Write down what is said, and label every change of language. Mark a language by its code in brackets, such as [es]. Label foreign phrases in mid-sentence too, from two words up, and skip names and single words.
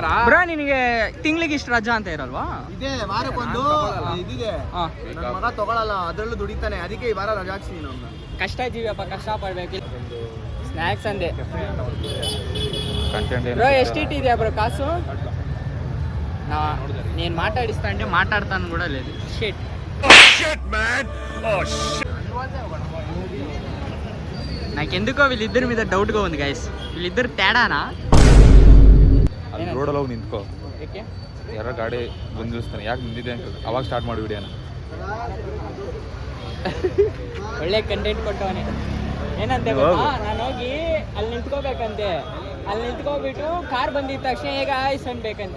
[kn] ಬ್ರೋ. ನಿನಗೆ ತಿಂಗಳಿಗೆ ಇಷ್ಟು ರಜಾ ಅಂತ ಇರಲ್ವಾ? ಇದೆ ವಾರಕ್ಕೊಂದು ಇದಿದೆ. ನನ್ನ ಮಗ ತಗೊಳ್ಳಲ್ಲ, ಅದರಲ್ಲೂ ದುಡಿತಾನೆ, ಅದಕ್ಕೆ ಈ ವಾರ ರಜಾ ಹಾಕ್ಸಿದ್ದೀನಿ ಅವ್ನು. ಕಷ್ಟ ಇದ್ದೀವಪ್ಪ, ಕಷ್ಟ ಪಡ್ಬೇಕು. ಸ್ನ್ಯಾಕ್ಸ್ ಅಂದೆ ಬ್ರೋ. ಎಷ್ಟಿಟ್ಟಿದ್ಯಾ ಬ್ರೋ ಕಾಸು? [te] నేను మాట్లాడిస్తా అంటే మాట్లాడతాను కూడా లేదు. [en] shit man. [te] నాకెందుకో వీళ్ళిద్దరి మీద డౌట్గా ఉంది గైస్. వీళ్ళిద్దరు తేడానా? [kn] ರೋಡಲ್ಲಿ ಹೋಗಿ ನಿಂತ್ಕೋ. ಏಕೆ? ಯಾರ ಗಾಡಿ ಬಂದು ನಿಲ್ಲಿಸ್ತಾನೆ, ಯಾಕೆ ನಿಂತಿದೆ ಅಂತ ಅವಾಗ ಸ್ಟಾರ್ಟ್ ಮಾಡಿ ವಿಡಿಯೋನ. ಒಳ್ಳೆ ಕಂಟೆಂಟ್ ಕೊಟ್ಟವನೇ. ಏನಂತೆ ಗೊತ್ತಾ, ನಾನು ಹೋಗಿ ಅಲ್ಲಿ ನಿಂತ್ಕೋಬೇಕಂತೆ. ಅಲ್ಲಿ ನಿಂತ್ಕೋಬಿಟ್ಟು ಕಾರ್ ಬಂದಿದ್ದ ತಕ್ಷಣ ಹೇಗೆ ಆಯ್ಸ್ ಅನ್ಬೇಕಂತೆ.